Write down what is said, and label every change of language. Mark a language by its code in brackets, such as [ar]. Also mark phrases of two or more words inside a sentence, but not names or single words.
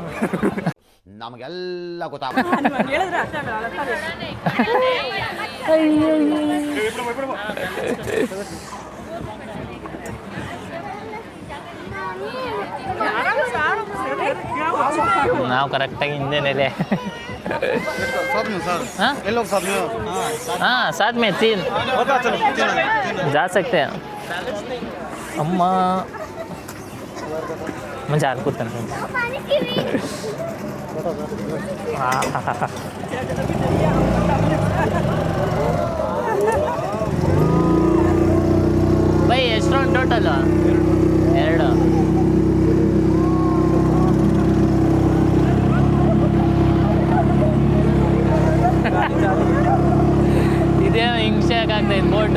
[kn] ನಮಗೆಲ್ಲ ಗೊತ್ತಾಗ ಹೇಳಿದ್ರೆ ಅರ್ಥ ಆಗಲ್ಲ. ನಾವು ಕರೆಕ್ಟಾಗಿ ಹಿಂದೆನೇ. [hi] हाँ साथ में 3 जा सकते हैं. अम्मा मैं जा रहा हूँ. [kn] भाई ಎಷ್ಟು [en] round total? [kn] 2. ಇದೇನೋ ಹಿಂಸೆ ಆಗ್ತಾಯಿತ್ತು ಬೋಟು.